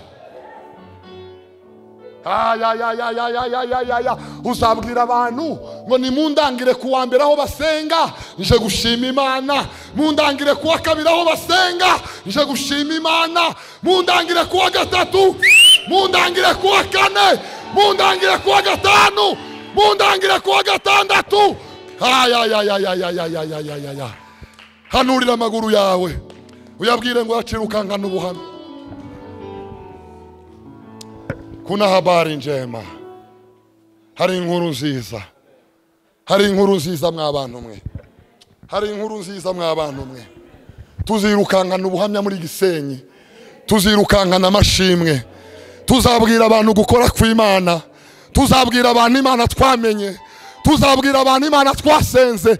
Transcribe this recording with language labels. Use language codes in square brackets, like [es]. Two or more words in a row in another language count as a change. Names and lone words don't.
[rw] Uzabwira abantu ngo nimundangire kuwa mbere aho basenga nje gushima Imana, mundangire kuwa kabiri aho basenga nje gushima Imana, mundangire kuwa gatatu, mundangire kuwa kane, mundangire kuwa gatanu, mundangire kuwa gatandatu. Hanurira amaguru yawe uyabwire ngo acirukankana ubuhamya. [sw] Kuna habari njema, [rw] hari inkuru nziza, hari inkuru nziza mw'abantu mwe, hari inkuru nziza mw'abantu mwe. Tuzirukankana ubuhamya muri Gisenyi, tuzirukankana amashimwe, tuzabwira abantu gukora kw'Imana, tuzabwira abantu Imana twamenye, tuzabwira abantu Imana twasenze.